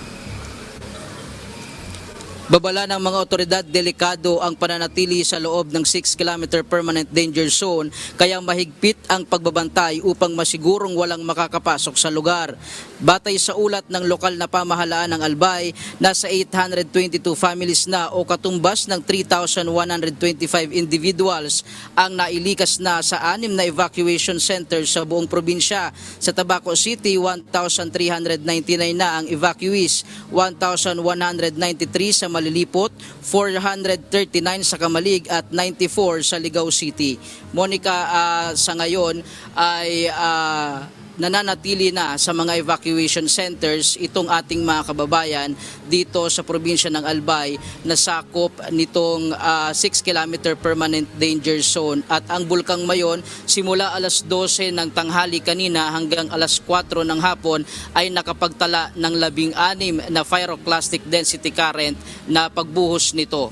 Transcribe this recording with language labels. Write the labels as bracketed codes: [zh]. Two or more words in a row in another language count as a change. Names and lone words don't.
[tl] Babala ng mga otoridad, delikado ang pananatili sa loob ng 6-kilometer [en] permanent danger zone, [tl] kaya mahigpit ang pagbabantay upang masigurong walang makakapasok sa lugar. Batay sa ulat ng lokal na pamahalaan ng Albay, nasa 822 families na o katumbas ng 3,125 individuals ang nailikas na sa 6 na [en] evacuation centers [tl] sa buong probinsya. Sa Tabaco City, 1,399 na ang evacuees, 1,193 sa Malilipot, 439 sa Kamalig at 94 sa Ligao City. Monica, sa ngayon ay nananatili na sa mga [en] evacuation centers [tl] itong ating mga kababayan dito sa probinsya ng Albay na sakop nitong 6-kilometer [en] permanent danger zone. [tl] At ang Bulkang Mayon, simula alas 12 ng tanghali kanina hanggang alas 4 ng hapon ay nakapagtala ng 16 na [en] pyroclastic density current [tl] na pagbuhos nito.